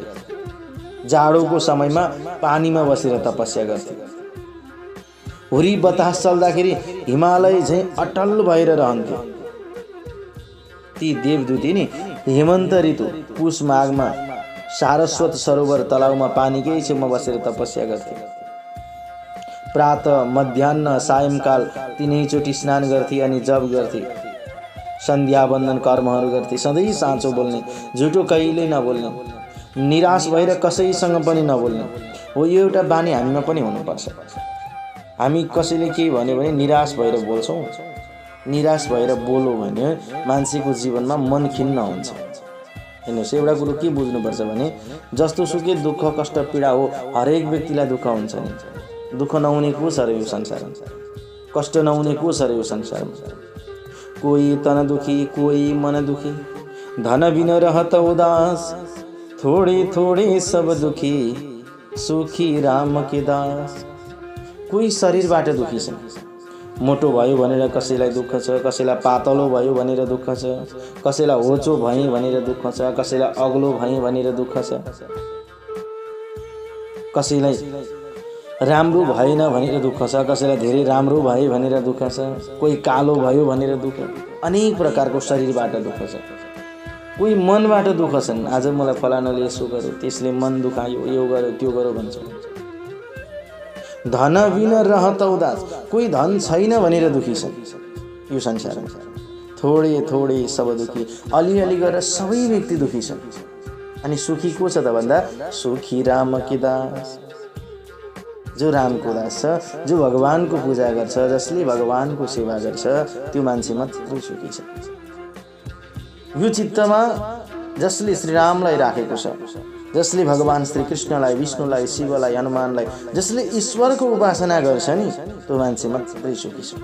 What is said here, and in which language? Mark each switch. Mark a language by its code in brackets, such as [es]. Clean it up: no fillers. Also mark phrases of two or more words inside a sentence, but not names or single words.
[ne] जाडोको समयमा पानीमा बसेर तपस्या गर्थे। हुरी बतास चल्दाखेरि हिमालय झैँ अटल भएर रहन्थ्यो। ती देवदूती नि हेमन्त ऋतु पुष माघमा सारस्वत सरोवर तलाउमा पानीकै छेउमा बसेर तपस्या गर्थे। प्रातः, मध्याह्न, सायंकाल तीनैचोटि स्नान गर्थे अनि जप गर्थे। सन्ध्या वन्दन कर्महरू गर्थे। सधैँ साँचो बोल्ने, झुटो कहिल्यै नबोल्ने, निराश भएर कसैसँग पनि नबोल्ने। हो, यो एउटा बानी हामीमा पनि हुनुपर्छ। हामी कसैले केही भन्यो भने निराश भएर बोल्छौँ। निराश भएर बोल्यो भने मान्छेको जीवनमा मन खिन्न हुन्छ। हेर्नुहोस्, एउटा कुरो के बुझ्नुपर्छ भने जस्तो सुकै दुःख कष्ट पीडा हो, हरेक व्यक्तिलाई दुःख हुन्छ नि। दुःख नहुने को छ र यो संसारमा, कष्ट नहुने को छ र यो संसारमा। [hi] कोही तन दुखी कोही मन दुखी, धन बिन रहत उदास, थोड़े थोड़े सब दुखी, सुखी राम के दास। [ne] कोही शरीरबाट दुखी छ, मोटो भयो भनेर कसैलाई दुःख छ, कसैलाई पातलो भयो भनेर दुःख छ, कसैलाई होचो भएँ भनेर दुःख छ, कसैलाई अग्लो भएँ भनेर दुःख छ, कसैलाई राम्रो भएन भनेर दुःख छ, कसैलाई धेरै राम्रो भए भनेर दुःख छ, कोही कालो भयो भनेर दुःख। अनेक प्रकारको शरीरबाट दुःख छ। कोही मनबाट दुःख छन्, आज मलाई फलानाले यसो गर्यो, त्यसले मन दुखायो, यो गर्यो त्यो गर्यो भन्छ। [hi] धन बिन रहत उदास, [ne] कोही धन छैन भनेर दुखी छ यो संसारमा। [hi] थोड़े थोड़े सब दुखी, [ne] अलिअलि गरेर सबै व्यक्ति दुखी छन्। अनि सुखी को छ त भन्दा [hi] सुखी राम के दास, [ne] जो रामको दास छ, जो भगवानको पूजा गर्छ, जसले भगवानको सेवा गर्छ, त्यो मान्छे मात्रै सुखी छ। यो चित्तमा जसले श्रीरामलाई राखेको छ, जसले भगवान श्री कृष्णलाई, विष्णुलाई, शिवलाई, हनुमानलाई, जसले ईश्वरको उपासना गर्छ नि, त्यो मान्छे मात्रै सुखी छ।